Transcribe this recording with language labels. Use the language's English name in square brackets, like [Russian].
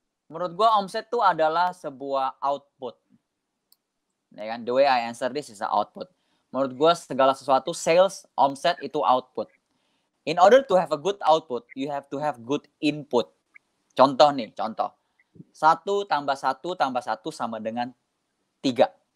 [Indonesian] Menurut gua omset itu adalah sebuah output. Ya kan? [English] The way I answer this is an output. [Indonesian] Menurut gua segala sesuatu, sales, omset itu output. [English] In order to have a good output, you have to have good input. [Indonesian] Contoh nih, contoh. 1 tambah 1 tambah 1 sama dengan 3.